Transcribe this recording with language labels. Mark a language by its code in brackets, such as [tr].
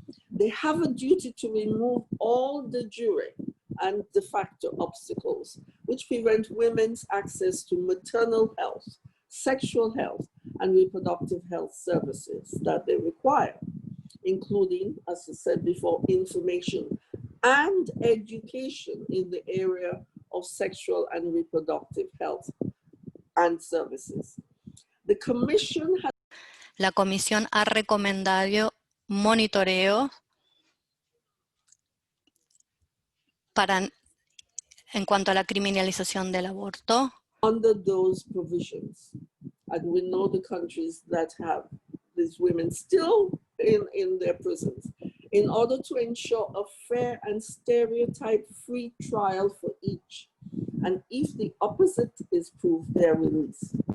[en] They have a duty to remove all de jure and de facto obstacles which prevent women's access to maternal health, sexual health, and reproductive health services that they require, including, as I said before, information and education in the area of sexual and reproductive health and services. The Commission has [es] La Comisión ha recomendado monitoreo en cuanto a la criminalización del aborto. [en] Under those provisions, and we know the countries that have these women still in their prisons, in order to ensure a fair and stereotype-free trial for each, and if the opposite is proved, their release.